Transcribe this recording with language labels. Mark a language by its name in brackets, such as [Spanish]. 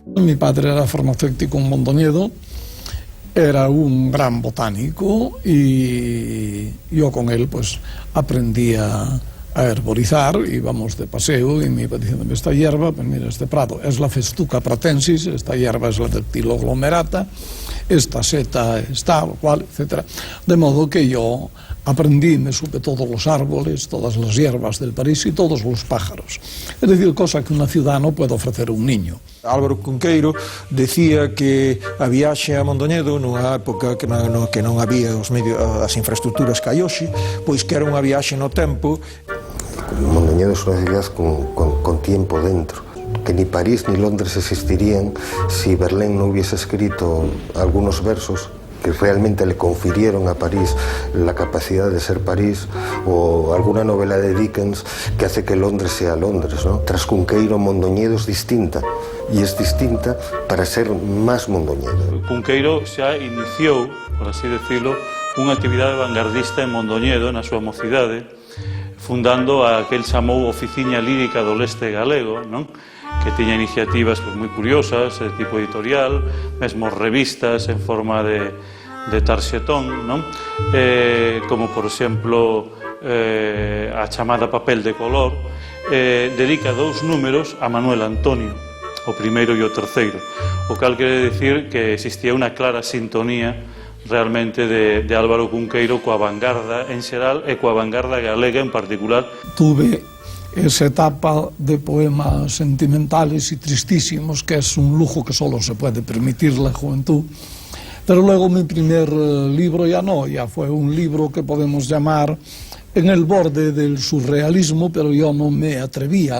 [Spanish] Mi padre era farmacéutico en Mondoñedo, era un gran botánico y yo con él pues aprendí a herborizar, íbamos de paseo y me iba diciendo, esta hierba, pues mira, este prado es la Festuca pratensis, esta hierba es la Dactyloglomerata, esta seta es tal, cual, etc. De modo que yo aprendí, me supe todos los árboles, todas las hierbas del París y todos los pájaros. Es decir, cosa que una ciudad no puede ofrecer a un niño. [Galician] Álvaro Cunqueiro decía que a viaxe a Mondoñedo nunha época que non había as infraestructuras que hai hoxe, pois que era unha viaxe no tempo. [Spanish] Mondoñedo es una ciudad con tiempo dentro, que ni París ni Londres existirían si Verlaine no hubiese escrito algunos versos que realmente le confirieron a París la capacidad de ser París, o alguna novela de Dickens que hace que Londres sea Londres, ¿no? Tras Cunqueiro, Mondoñedo es distinta, y es distinta para ser más Mondoñedo. [Galician] Cunqueiro xa iniciou, [Spanish] por así decirlo, [Galician] unha actividade vanguardista en Mondoñedo na súa mocidade, fundando a que el chamou Oficiña Lírica do Leste Galego, non? Que tiña iniciativas pues, moi curiosas, de tipo editorial, mesmo revistas en forma de tarxetón, non? Como, por exemplo, a chamada Papel de Color, dedica 2 números a Manuel Antonio, o primeiro e o terceiro, o cal quere dicir que existía unha clara sintonía realmente de Álvaro Cunqueiro coa vanguarda en xeral e coa vanguarda galega en particular. [Spanish] Tuve esa etapa de poemas sentimentales y tristísimos, que es un lujo que solo se puede permitir la juventud. Pero luego mi primer libro ya no, ya fue un libro que podemos llamar en el borde del surrealismo, pero yo no me atrevía.